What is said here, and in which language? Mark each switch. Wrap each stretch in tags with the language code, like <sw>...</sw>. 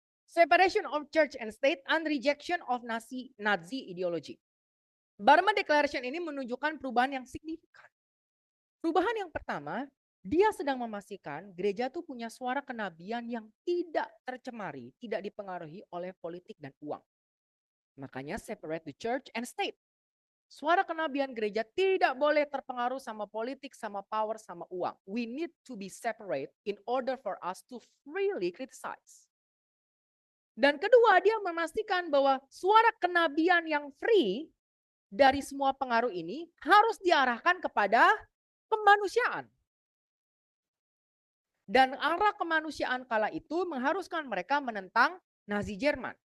<en>Separation of church and state and rejection of Nazi ideology.</en> <id>Barmen Declaration ini menunjukkan perubahan yang signifikan. Perubahan yang pertama, dia sedang memastikan gereja itu punya suara kenabian yang tidak tercemari, tidak dipengaruhi oleh politik dan uang. Makanya</id> <en>separate the church and state.</en> <id>Suara kenabian gereja tidak boleh terpengaruh sama politik, sama power, sama uang.</id> <en>We need to be separate in order for us to freely criticize.</en> <id>Dan kedua, dia memastikan bahwa suara kenabian yang free dari semua pengaruh ini harus diarahkan kepada kemanusiaan. Dan arah kemanusiaan kala itu mengharuskan mereka menentang Nazi Jerman.</id>